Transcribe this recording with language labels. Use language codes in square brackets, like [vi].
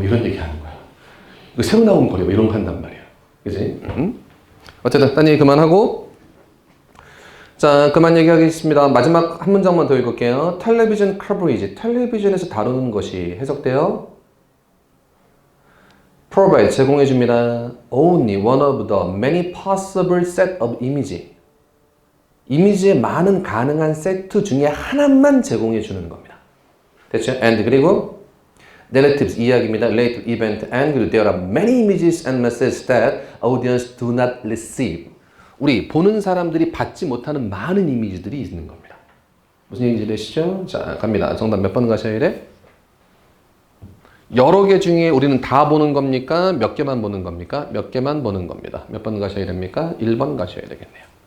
[ko] 이런 얘기 하는 거야. 이거 새로 나온 거래요. 이런 거 한단 말이야. 그지? 어쨌든, 딴 얘기 그만하고. 자, 그만 얘기하겠습니다. 마지막 한 문장만 더 읽을게요. 텔레비전 커버리지. 텔레비전에서 다루는 것이 해석돼요. provide, 제공해줍니다. [en] only one of the many possible set of image. [ko] 이미지의 많은 가능한 세트 중에 하나만 제공해주는 겁니다. 됐죠? and 그리고 narratives, 이야기입니다. [en] relate to event and [ko] 그리고 [en] there are many images and messages that audience do not receive. [ko] 우리 보는 사람들이 받지 못하는 많은 이미지들이 있는 겁니다. 무슨 얘기인지 되시죠? 자, 갑니다. 정답 몇 번 가셔야 돼? 여러 개 중에 우리는 다 보는 겁니까? 몇 개만 보는 겁니까? 몇 개만 보는 겁니다. 몇 번 가셔야 됩니까? 1번 가셔야 되겠네요.